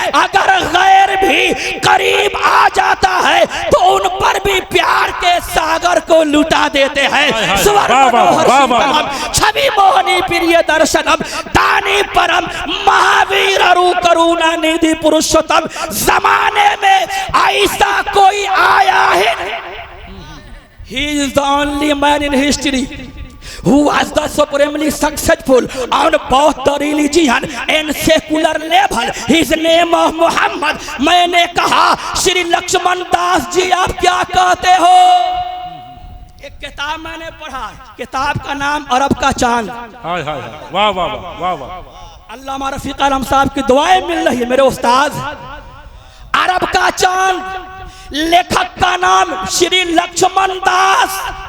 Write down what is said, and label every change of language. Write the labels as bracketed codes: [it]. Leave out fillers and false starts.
[hi] अगर गैर भी करीब आ जाता है तो उन पर भी प्यार के सागर को लुटा देते हैं। स्वर मनोहर छवि मोहनी प्रिय दर्शनम, दानी परम महावीर अरु करुणा निधि पुरुषोत्तम। जमाने में ऐसा कोई आया है [en] He is the only man in history who was the supremely successful on both the religion and secular level. His name of Muhammad. [hi] मैंने कहा श्री लक्ष्मण दास जी आप क्या कहते हो? एक किताब मैंने पढ़ा, किताब का नाम अरब का चांद। हाय हाय वाह वाह वाह वाह। अल्लामा रफीक आलम साहब की दुआएं मिल रही है मेरे उस्ताद। अरब का चांद, लेखक का नाम श्री लक्ष्मण दास।